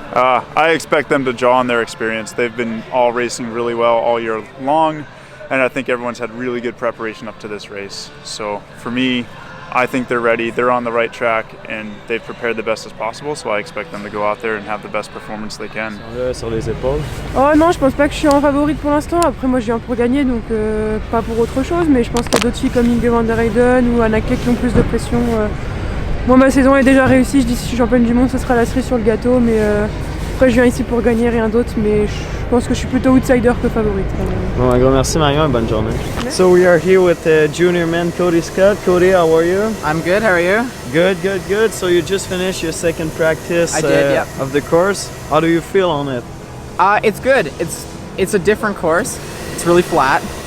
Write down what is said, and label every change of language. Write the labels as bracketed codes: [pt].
[en] I expect them to draw on their experience. They've been all racing really well all year long, and I think everyone's had really good preparation up to this race. So for me, I think they're ready, they're on the right track, and they've prepared the best as possible, so I expect them to go out there and have the best performance they can. [fr] Sur les épaules. Oh non, je pense pas que je suis en favorite pour l'instant. Après, moi, je viens pour gagner, donc pas pour autre chose. Mais je pense qu'il y a d'autres filles comme Inge van der Heyden ou Anna Kek qui ont plus de pression. Moi, ma saison est déjà réussie. Je dis si je suis championne du monde, ce sera la cerise sur le gâteau. Mais après, je viens ici pour gagner, rien d'autre. Mais je pense que je suis plutôt outsider que favorite. Bon, un gros merci Marion et bonne journée. [en] So we are here with junior man Cody Scott. Cody, how are you? I'm good, how are you? Good, good, good. So you just finished your second practice I did, yep. of the course. How do you feel on it? It's good. It's a different course. It's really flat.